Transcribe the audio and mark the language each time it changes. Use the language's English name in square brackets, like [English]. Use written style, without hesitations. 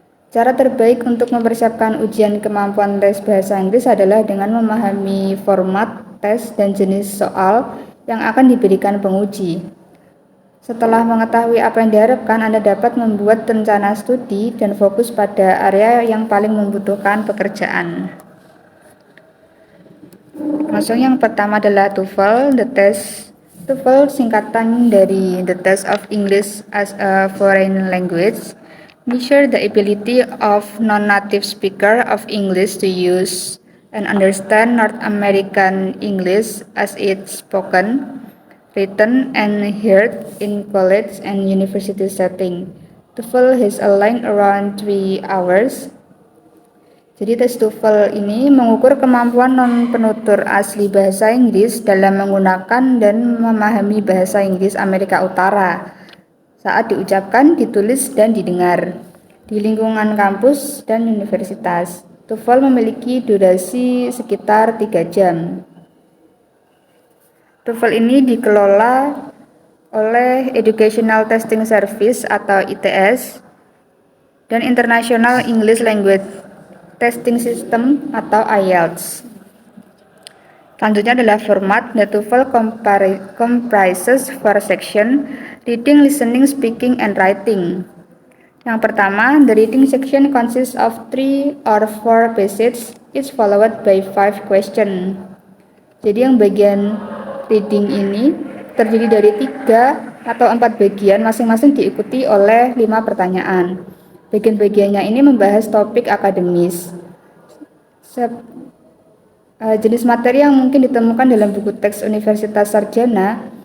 [Indonesian] Cara terbaik untuk mempersiapkan ujian kemampuan tes bahasa Inggris adalah dengan memahami format tes dan jenis soal yang akan diberikan penguji. Setelah mengetahui apa yang diharapkan, Anda dapat membuat rencana studi dan fokus pada area yang paling membutuhkan pekerjaan. Langsung yang pertama adalah TOEFL, TOEFL singkatan dari [English] The Test of English as a Foreign Language, measure the ability of non-native speaker of English to use and understand North American English as it's spoken, written, and heard in college and university setting. TOEFL has a length around 3 hours. [Indonesian] Jadi tes TOEFL ini mengukur kemampuan non-penutur asli bahasa Inggris dalam menggunakan dan memahami bahasa Inggris Amerika Utara saat diucapkan, ditulis, dan didengar di lingkungan kampus dan universitas. TOEFL memiliki durasi sekitar 3 jam. TOEFL ini dikelola oleh Educational Testing Service atau ITS dan International English Language Testing System atau IELTS. Selanjutnya adalah format. [English] The TOEFL comprises 4 section: reading, listening, speaking, and writing. [Indonesian] Yang pertama, [English] the reading section consists of 3 or 4 passages, each followed by 5 questions. [Indonesian] Jadi yang bagian reading ini terdiri dari 3 atau 4 bagian, masing-masing diikuti oleh 5 pertanyaan. Bagian-bagiannya ini membahas topik akademis. Jenis materi yang mungkin ditemukan dalam buku teks Universitas Sarjana.